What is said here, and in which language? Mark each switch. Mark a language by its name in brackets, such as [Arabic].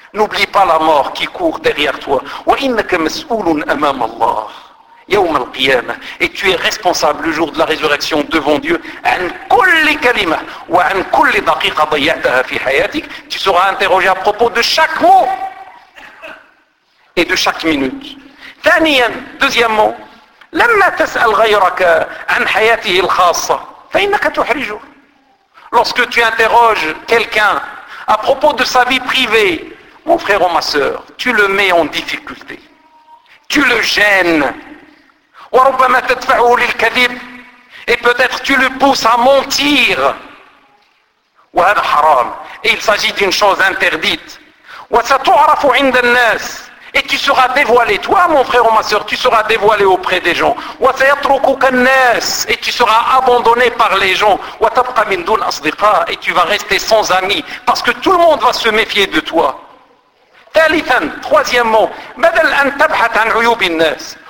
[French] N'oublie pas la mort qui court derrière toi. [Arabic] وإنك مسؤول أمام الله. يوم القيامة. [French] Et tu es responsable le jour de la résurrection devant Dieu [Arabic] عن كل كلمة وعن كل دقيقة ضيعتها في حياتك. [French] Tu seras interrogé à propos de chaque mot et de chaque minute. Deuxièmement, [Arabic] لما تسأل غيرك عن حياته الخاصة فإنك تحرجه. [French] Lorsque tu interroges quelqu'un à propos de sa vie privée, mon frère ou ma sœur, tu le mets en difficulté. Tu le gênes. [Arabic] وربما تدفعه للكذب. [French] Et peut-être tu le pousses à mentir. [Arabic] وهذا حرام. [French] Et il s'agit d'une chose interdite. [Arabic] وستعرف عند الناس. [French] Et tu seras dévoilé. Toi, mon frère ou ma sœur, tu seras dévoilé auprès des gens. [Arabic] وسيتركك الناس. [French] Et tu seras abandonné par les gens. [Arabic] وتبقى من دون أصدقاء. [French] Et tu vas rester sans amis. Parce que tout le monde va se méfier de toi. [Arabic] ثالثاً, [French] troisièmement, [Arabic] بدل أن تبحث عن عيوب الناس.